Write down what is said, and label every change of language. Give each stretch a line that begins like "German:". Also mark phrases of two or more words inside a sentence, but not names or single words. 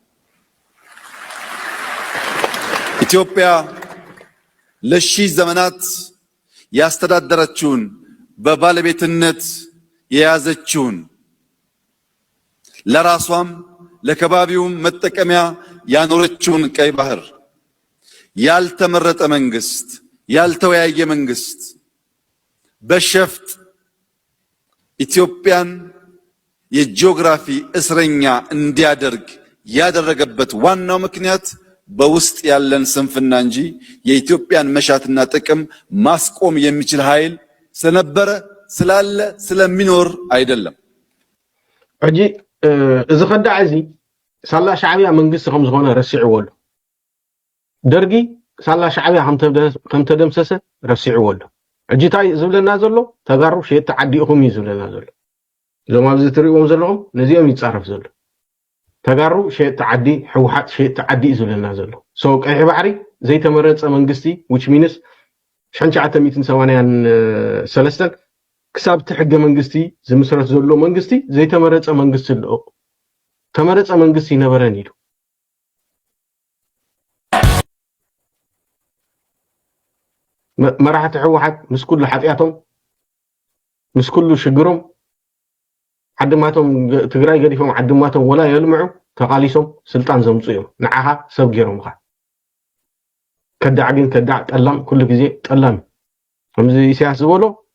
Amharic: ኢትዮጵያ ለሺህ ዘመናት ያስተዳደረችውን በባለቤትነት የያዘችውን ለራሷም ለከባቢውም መጠቀሚያ ያኖረችውን ቀይ ባህር ያልተመረጠ መንግስት ያልተወያየ መንግስት በሸፍጥ ኢትዮጵያን የጂኦግራፊ እስረኛ እንዲያደርግ ያደረገበት ዋናው ምክንያት በውስጥ ያለን ስንፍና እንጂ የኢትዮጵያን መሻትና ጥቅም ማስቆም የሚችል ኃይል ስለነበረ ስላለ ስለሚኖር አይደለም።
Tigrinya: እጂ እዚ ኸዳዕ እዚ ሳላ ሻዕብያ መንግስቲ ከም ዝኾነ ረሲዕዎ ኣሎ ደርጊ ሳላ ሻዕብያ ከም ተደምሰሰ ረሲዕዎ ኣሎ እጂ ታይ ዝብለና ዘሎ ተጋሩ ሸየት ተዓዲእኹም እዩ ዝብለና ዘሎ ዞም ኣብዚ ትሪእዎም ዘለኹም ነዚኦም ይጻረፍ ዘሎ ተጋሩ ሸየት ተዓዲ ሕወሓት ሸየት ተዓዲ እዩ ዝብለና ዘሎ ሶ ቀይሕ ባሕሪ ዘይተመረፀ መንግስቲ
English: which means
Tigrinya: 1983 ክሳብ ትሕገ መንግስቲ ዝምስረት ዘሎ መንግስቲ ዘይተመረፀ መንግስቲ ኣሎ ተመረፀ መንግስቲ ነበረን ኢሉ መራሕቲ ሕወሓት ምስ ኩሉ ሓጢያቶም ምስ ኩሉ ሽግሮም ዓድማቶም ትግራይ ገዲፎም ዓድማቶም ወላ የልምዑ ተቃሊሶም ስልጣን ዘምፁ እዮም ንዓኻ ሰብ ገይሮምካ ከዳዕ ግን ከዳዕ ጠላም ኩሉ ግዜ ጠላም ከምዚ ኢሳያስ ዝበሎ